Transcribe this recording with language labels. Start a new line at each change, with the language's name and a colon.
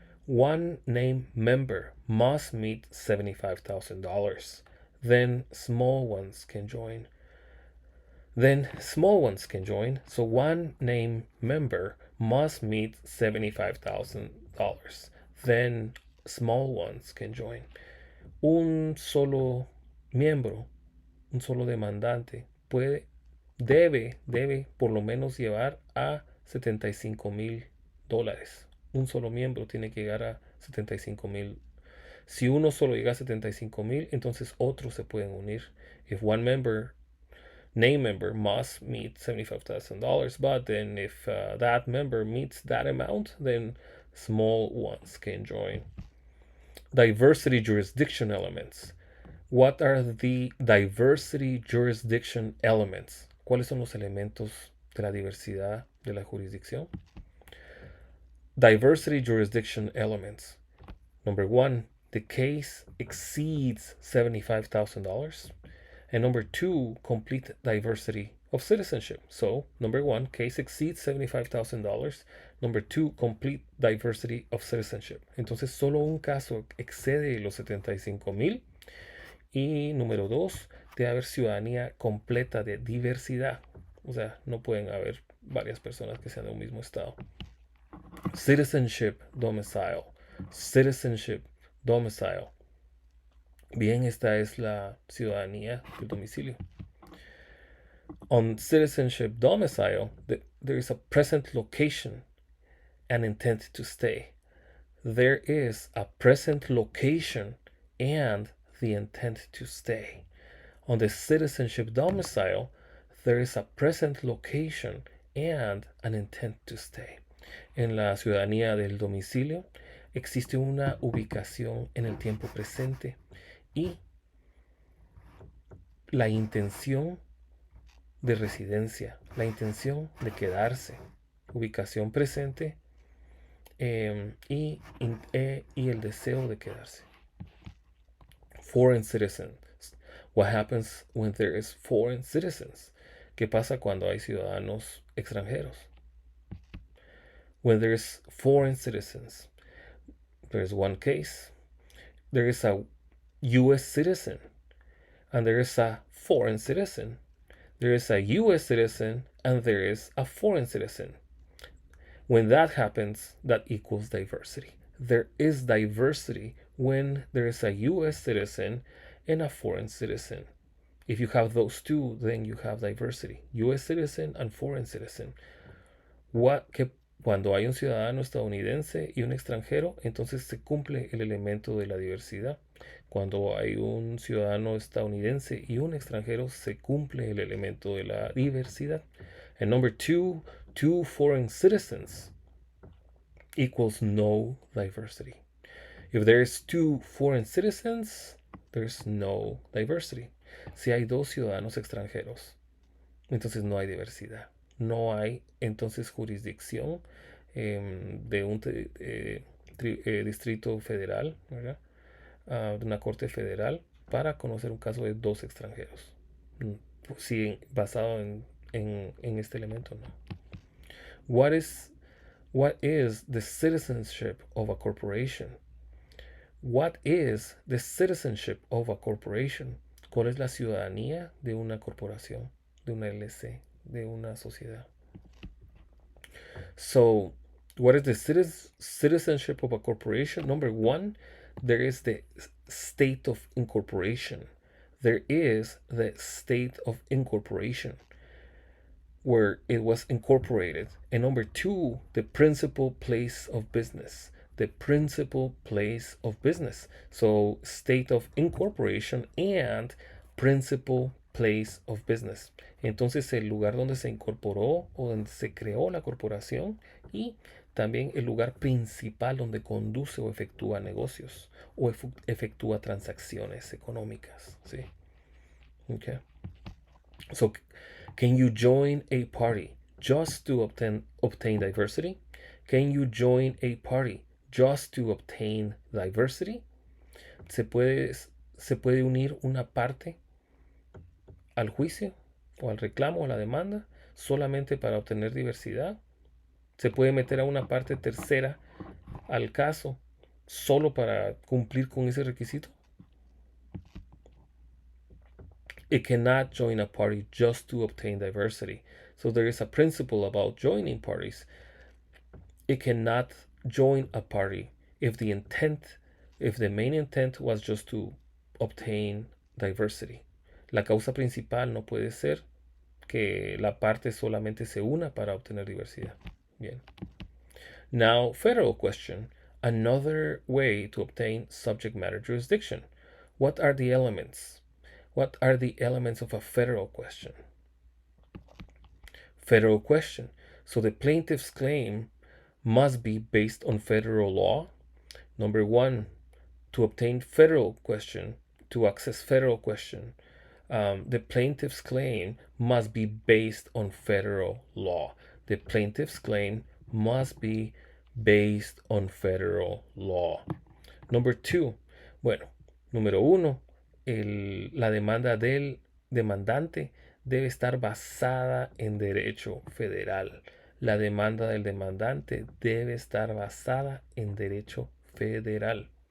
English: One named member must meet $75,000. Then small ones can join. So one named member must meet $75,000. Then small ones can join.
Spanish: Un solo miembro, un solo demandante debe por lo menos llevar a $75,000. Un solo miembro tiene que llegar a 75,000. Si uno solo llega a 75,000, entonces otros se pueden unir.
English: If one name member must meet $75,000, but then if that member meets that amount, then small ones can join. Diversity jurisdiction elements. What are the diversity jurisdiction elements?
Spanish: ¿Cuáles son los elementos de la diversidad de la jurisdicción?
English: Diversity jurisdiction elements. Number one, the case exceeds $75,000. And number two, complete diversity of citizenship. So, number one, case exceeds $75,000. Number two, complete diversity of citizenship.
Spanish: Entonces, solo un caso excede los 75,000. Y número dos, debe haber ciudadanía completa de diversidad. O sea, no pueden haber varias personas que sean de un mismo estado.
English: Citizenship domicile. Citizenship domicile.
Spanish: Bien, esta es la ciudadanía del domicilio.
English: On citizenship domicile, there is a present location and intent to stay. There is a present location and the intent to stay. On the citizenship domicile, there is a present location and an intent to stay.
Spanish: En la ciudadanía del domicilio existe una ubicación en el tiempo presente y la intención de residencia, la intención de quedarse, ubicación presente y el deseo de quedarse.
English: Foreign citizens. What happens when there is foreign citizens?
Spanish: ¿Qué pasa cuando hay ciudadanos extranjeros?
English: When there is foreign citizens, there is one case. There is a U.S. citizen and there is a foreign citizen. There is a U.S. citizen and there is a foreign citizen. When that happens, that equals diversity. There is diversity when there is a U.S. citizen and a foreign citizen. If you have those two, then you have diversity. U.S. citizen and foreign citizen.
Spanish: Cuando hay un ciudadano estadounidense y un extranjero, entonces se cumple el elemento de la diversidad. Cuando hay un ciudadano estadounidense y un extranjero, se cumple el elemento de la diversidad.
English: And number two foreign citizens equals no diversity. If there's two foreign citizens, there's no diversity.
Spanish: Si hay dos ciudadanos extranjeros, entonces no hay diversidad. No hay entonces jurisdicción de un distrito federal, ¿verdad? De una corte federal para conocer un caso de dos extranjeros. Sí, basado en este elemento, ¿no?
English: What is the citizenship of a corporation? What is the citizenship of a corporation?
Spanish: ¿Cuál es la ciudadanía de una corporación, de una LLC, de una sociedad?
English: So, what is the citizenship of a corporation? Number one, there is the state of incorporation. There is the state of incorporation where it was incorporated. And number two, the principal place of business. The principal place of business. So, state of incorporation and principal place of business.
Spanish: Entonces, el lugar donde se incorporó o donde se creó la corporación y también el lugar principal donde conduce o efectúa negocios o efectúa transacciones económicas, ¿sí?
English: Okay. So, can you join a party just to obtain diversity? Can you join a party just to obtain diversity?
Spanish: Se puede unir una parte al juicio o al reclamo o a la demanda solamente para obtener diversidad. Se puede meter a una parte tercera al caso solo para cumplir con ese requisito.
English: It cannot join a party just to obtain diversity. So there is a principle about joining parties. It cannot join a party if the main intent was just to obtain diversity.
Spanish: La causa principal no puede ser que la parte solamente se una para obtener diversidad.
English: Bien. Now, federal question. Another way to obtain subject matter jurisdiction. What are the elements? What are the elements of a federal question? Federal question. So the plaintiff's claim must be based on federal law. Number one, to obtain federal question, to access federal question, the plaintiff's claim must be based on federal law. The plaintiff's claim must be based on federal law. Number two,
Spanish: bueno, número uno, la demanda del demandante debe estar basada en derecho federal. La demanda del demandante debe estar basada en derecho federal.